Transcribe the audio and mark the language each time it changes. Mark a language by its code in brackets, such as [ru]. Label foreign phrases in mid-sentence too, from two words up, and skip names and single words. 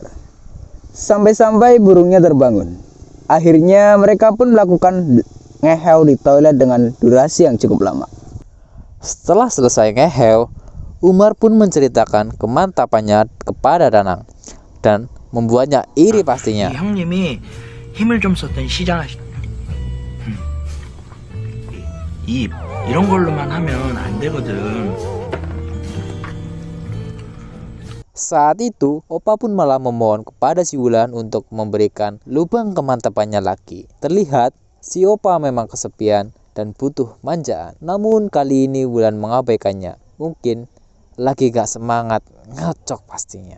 [id] Sampai-sampai burungnya terbangun. Akhirnya mereka pun melakukan ngeheu di toilet dengan durasi yang cukup lama. Setelah selesai ngeheu, Umar pun menceritakan kemantapannya kepada Danang dan membuatnya iri pastinya. [ko] 형님이 힘을 좀 썼더니 시장 입 이런 걸로만 하면 안 되거든. [id] Saat itu, Opa pun malah memohon kepada si Wulan untuk memberikan lubang kemantapannya lagi. Terlihat si Opa memang kesepian dan butuh manjaan. Namun kali ini Wulan mengabaikannya. Mungkin lagi gak semangat, ngocok pastinya.